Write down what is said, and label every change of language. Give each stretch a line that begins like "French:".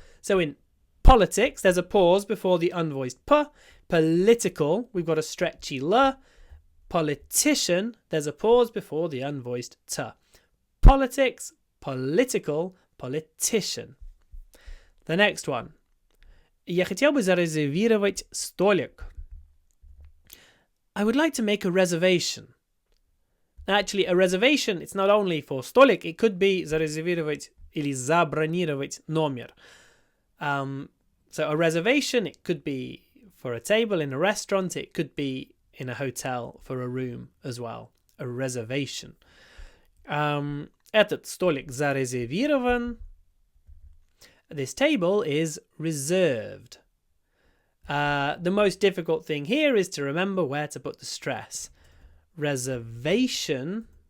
English: So in politics, there's a pause before the unvoiced p. Political, we've got a stretchy l. Politician, there's a pause before the unvoiced t. Politics, political, politician. The next one.
Russian: Я хотел бы зарезервировать столик.
English: I would like to make a reservation. Actually, a reservation, it's not only for столик, it could be
Russian: зарезервировать или забронировать номер.
English: So a reservation, it could be for a table in a restaurant, it could be in a hotel for a room as well. A reservation.
Russian: Этот столик зарезервирован.
English: This table is reserved. The most difficult thing here is to remember where to put the stress. Reservation.